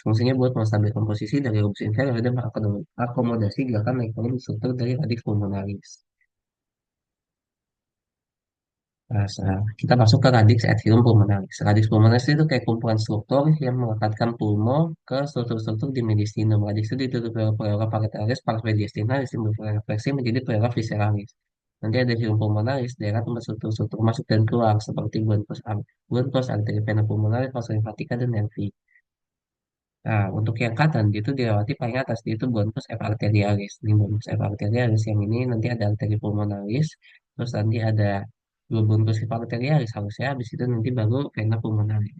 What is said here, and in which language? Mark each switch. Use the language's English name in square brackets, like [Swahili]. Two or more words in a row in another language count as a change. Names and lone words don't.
[Indonesian] Fungsinya buat menstabilkan posisi dari lobus inferior dan mengakomodasi gerakan naik turun struktur dari [Latin] radix pulmonalis. [Indonesian] Nah, kita masuk ke [Latin] radix atrium pulmonalis. Radix pulmonalis [Indonesian] itu kayak kumpulan struktur yang melekatkan pulmo ke struktur-struktur di mediastinum. Radix itu ditutup oleh [Latin] pleura parietalis, pars mediastinalis, [Indonesian] yang berefleksi menjadi [Latin] pleura visceralis. [Indonesian] Nanti ada [Latin] filum pulmonalis, [Indonesian] daerah tempat struktur-struktur masuk dan keluar, seperti bronchus, arteri [Latin] vena pulmonalis, vas lymphatica, [Indonesian] dan nervi. Nah, untuk yang kanan, dia itu dilewati paling atas, dia itu [Latin] bronchus F arterialis. [Indonesian] Ini [Latin] bronchus F arterialis, [Indonesian] yang ini nanti ada [Latin] arteri pulmonalis, [Indonesian] terus nanti ada dua [Latin] bronchus F arterialis, [Indonesian] harusnya habis itu nanti baru [Latin] vena pulmonalis.